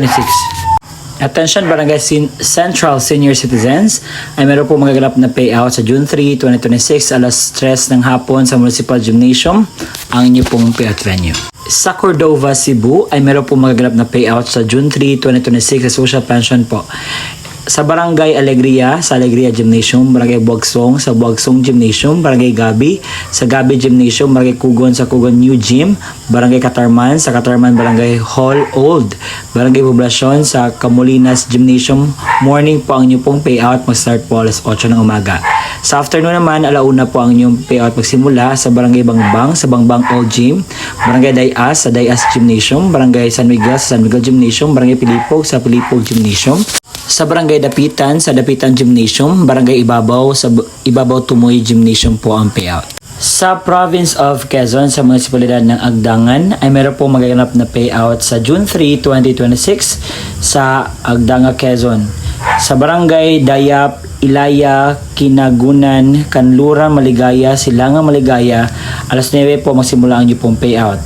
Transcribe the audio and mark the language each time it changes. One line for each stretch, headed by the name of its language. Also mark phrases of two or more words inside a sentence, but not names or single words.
Filipino: Attention Barangay Central Senior Citizens ay meron po magaganap na payout sa June 3, 2026 alas 3 ng hapon sa Municipal Gymnasium ang inyo pong payout venue. Sa Cordova, Cebu ay meron po magaganap na payout sa June 3, 2026 sa
English: social pension
Filipino: po. Sa Barangay Alegria, sa Alegria Gymnasium, Barangay Buagsong, sa Buagsong Gymnasium, Barangay Gabi, sa Gabi Gymnasium, Barangay Kugon, sa Kugon New Gym, Barangay Katarman, sa Katarman, Barangay Hall Old, Barangay Poblasyon, sa Camolinas Gymnasium, morning po ang inyong pong payout, mag-start po alas 8 ng umaga. Sa afternoon naman, alauna po ang inyong payout magsimula sa Barangay Bangbang, sa Bangbang Old Gym, Barangay Dayas, sa Dayas Gymnasium, Barangay San Miguel, sa San Miguel Gymnasium, Barangay Pilipog, sa Pilipog Gymnasium, sa Barangay Dapitan, sa Dapitan Gymnasium, Barangay Ibabaw, sa Ibabaw Tumoy Gymnasium po ang payout. Sa Province of Quezon, sa munisipalidad ng Agdangan, ay meron po magaganap na payout sa June 3, 2026 sa Agdanga, Quezon. Sa Barangay Dayap, Ilaya, Kinagunan, Kanluran, Maligaya, Silangang Maligaya, alas 9 po magsimula ang inyong pong payout.